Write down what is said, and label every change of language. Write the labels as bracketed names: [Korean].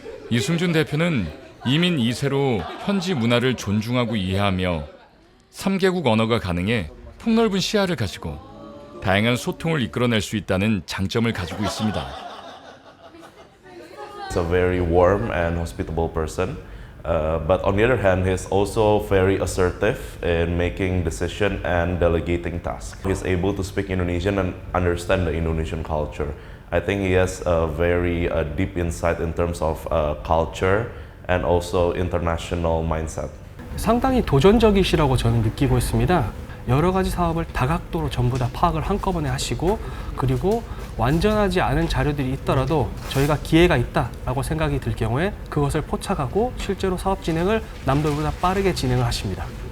[Korean] 이승준 대표는 이민 2세로 현지 문화를 존중하고 이해하며 3개국 언어가 가능해 폭넓은 시야를 가지고 다양한 소통을 이끌어낼 수 있다는 장점을 가지고 있습니다. [English] He's a very warm and hospitable person, but on the other hand, he's also very assertive in making decisions and delegating tasks. He's able to speak Indonesian and understand the Indonesian culture. I think he has a very deep insight in terms of culture and also international mindset. [Korean] 상당히 도전적이시라고 저는 느끼고 있습니다. 여러 가지 사업을 다각도로 전부 다 파악을 한꺼번에 하시고 그리고 완전하지 않은 자료들이 있더라도 저희가 기회가 있다라고 생각이 들 경우에 그것을 포착하고 실제로 사업 진행을 남들보다 빠르게 진행을 하십니다.